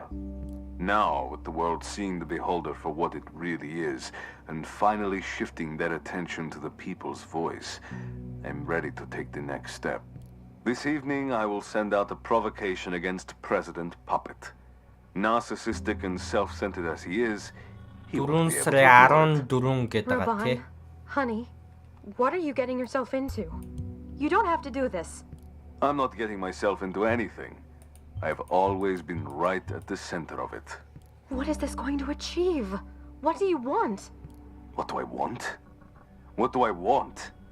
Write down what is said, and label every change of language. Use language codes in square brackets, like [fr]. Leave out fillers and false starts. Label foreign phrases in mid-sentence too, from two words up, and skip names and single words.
[en] Now, with the world seeing the beholder for what it really is, and finally shifting their attention to the people's voice, I'm ready to take the next step. This evening, I will send out a provocation against President Puppet. Narcissistic and self-centered as he is, he won't be able to ignore it. [mn] гэдэг байгаа тий. [en] Raban, honey, what are you getting yourself into? You don't have to do this. I'm not getting myself into anything. I've always been right at the center of it. What is this going to achieve? What do you want? What do I want? What do I want?